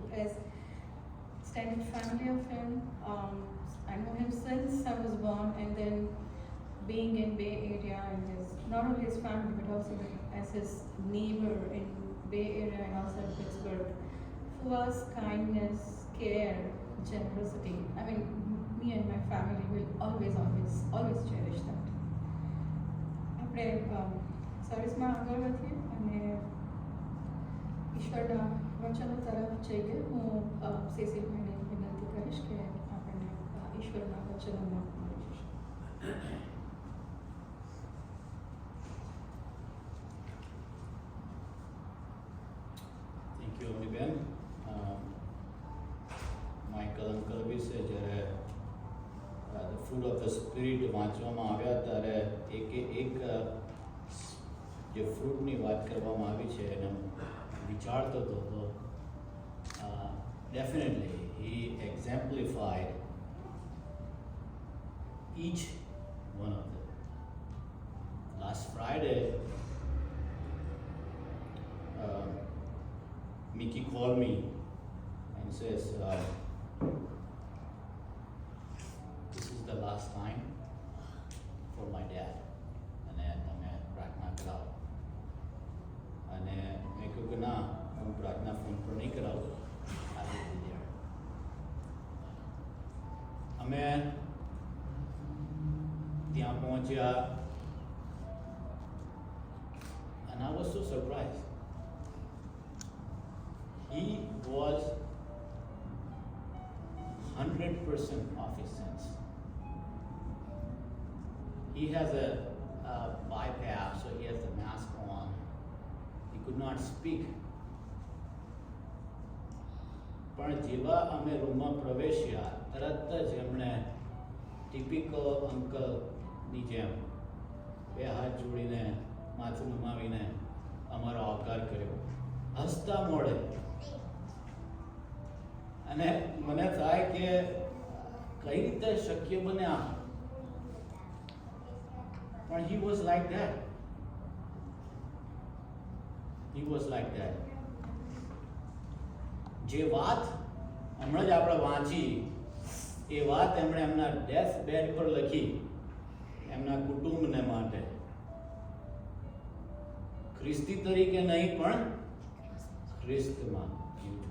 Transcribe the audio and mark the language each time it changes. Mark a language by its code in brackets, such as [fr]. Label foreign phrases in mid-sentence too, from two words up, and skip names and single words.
[en] As extended family of him, I know him since I was born, and then being in Bay Area and his, not only his family but also as his neighbor in Bay Area and also in Pittsburgh. For us, kindness, care, generosity. I mean, me and my family will always cherish that. [gu] આપણે સર્વિસમાં આગળ વધીએ અને ઈશ્વરના વચનો તરફ જઈએ. હું સેસિલભાઈને વિનંતી કરીશ કે આપણને ઈશ્વરના વચનોમાં મળી જશે. [en] thank you અવનીબેન. [gu] માઇકલ અંકલ વિશે જ્યારે [en] the fruit of the spirit [gu] વાંચવામાં આવ્યા ત્યારે એક જે ફ્રૂટની વાત કરવામાં આવી છે એને વિચારતો હતો તો [en] definitely he exemplified each one of them. Last Friday, Mickey called me and says, this is the last time for my dad. [gu] અને તમે પ્રાર્થના કરાવો. અને મેં કહ્યું કે ના, હું પ્રાર્થના ફોન પર નહીં કરાવું. અમે ત્યાં પહોંચ્યા [en] and I was so surprised. He was 100% of his sense. He has a BiPAP, so he has the mask on. He could not speak. [gu] પણ જેવા અમે રૂમમાં પ્રવેશ્યા તરત જ એમણે ટિપિકલ અંકલની જેમ બે હાથ જોડીને માથું નમાવીને અમારો આવકાર કર્યો, હસતા મોડે. અને મને થાય કે કઈ રીતે શક્ય બને આ, પણ [en] he was like that. He was like that. [gu] જે વાત હમણાં જ આપણે વાંચી એ વાત એમણે એમના [en] death bed [gu] પર લખી એમના કુટુંબને માટે. ખ્રિસ્તી તરીકે નહીં પણ ખ્રિસ્તમાં જીવજો.